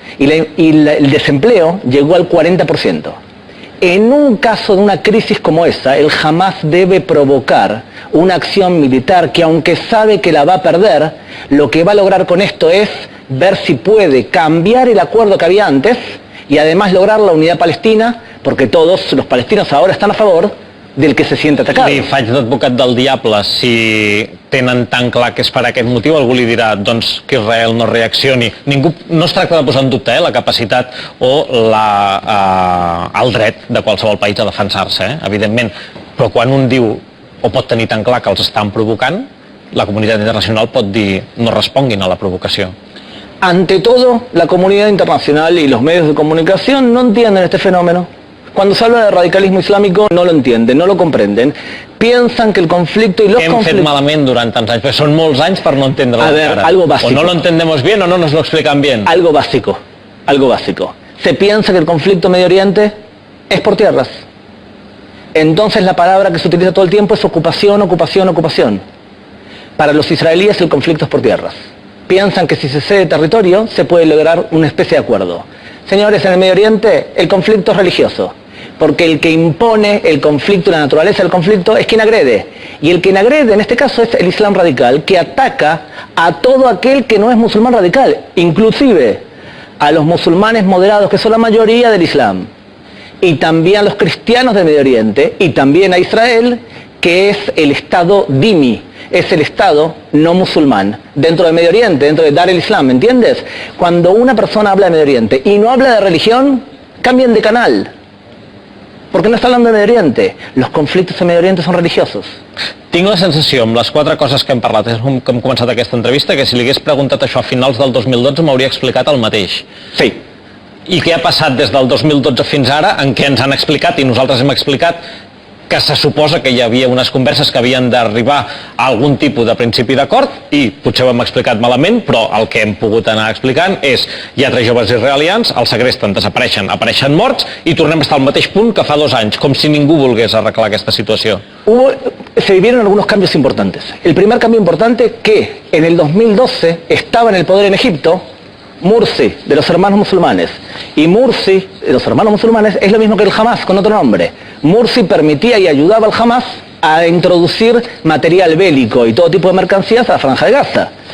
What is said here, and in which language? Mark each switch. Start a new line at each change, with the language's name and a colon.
Spanish: Y el desempleo llegó al 40%. En un caso de una crisis como esa, el Hamas debe provocar una acción militar que, aunque sabe que la va a perder, lo que va a lograr con esto es ver si puede cambiar el acuerdo que había antes y además lograr la unidad palestina, porque todos los palestinos ahora están a favor del que se siente atacado.
Catalan: Li faig d'advocat del diable. Si tenen tan clar que és per aquest motiu, algú li dirà doncs, que Israel no reaccioni. No es tracta de posar en dubte la capacitat o el dret de qualsevol país a defensar-se, evidentment. Però quan un diu o pot tenir tan clar que els estan provocant, la comunitat internacional pot dir no responguin a la provocació.
Spanish: Ante todo, la comunidad internacional y los medios de comunicación no entienden este fenómeno. Cuando se habla de radicalismo islámico no lo entienden, no lo comprenden. Piensan que el conflicto y los conflictos...
Catalan: Hem fet malament durant tants anys, però són molts anys per no entendre-lo.
Spanish: A ver, algo básico. O no lo entendemos bien o no nos lo explican bien. Algo básico, algo básico. Se piensa que el conflicto en Medio Oriente es por tierras. Entonces la palabra que se utiliza todo el tiempo es ocupación, ocupación, ocupación. Para los israelíes el conflicto es por tierras. Piensan que si se cede territorio se puede lograr una especie de acuerdo. Señores, en el Medio Oriente el conflicto es religioso. Porque el que impone el conflicto y la naturaleza del conflicto es quien agrede. Y el quien agrede en este caso es el Islam radical, que ataca a todo aquel que no es musulmán radical, inclusive a los musulmanes moderados, que son la mayoría del Islam, y también a los cristianos del Medio Oriente, y también a Israel, que es el Estado dhimmi, es el Estado no musulmán, dentro del Medio Oriente, dentro de Dar el Islam, ¿me entiendes? Cuando una persona habla de Medio Oriente y no habla de religión, cambien de canal. Porque no està hablando de Medio Oriente. Los conflictos en Medio Oriente són religiosos.
Catalan: Tinc la sensació, amb les 4 coses que hem parlat, que hem començat aquesta entrevista, que si li hagués preguntat això a finals del 2012 m'hauria explicat el mateix. Sí. I què ha passat des del 2012 fins ara, en què ens han explicat, i nosaltres hem explicat, que se suposa que hi havia unes converses que havien d'arribar a algun tipus de principi d'acord, i potser ho hem explicat malament, però el que hem pogut anar explicant és hi ha 3 joves israelians, els segresten, desapareixen, apareixen morts, i tornem a estar al mateix punt que fa 2 anys, com si ningú volgués arreglar aquesta situació.
Spanish: Se vivieron algunos cambios importantes. El primer cambio importante que en el 2012 estaba en el poder en Egipto, Mursi, de los hermanos musulmanes, y Mursi, de los hermanos musulmanes, es lo mismo que el Hamas, con otro nombre. Mursi permitía y ayudaba al Hamas a introducir material bélico y todo tipo de mercancías a la Franja de Gaza.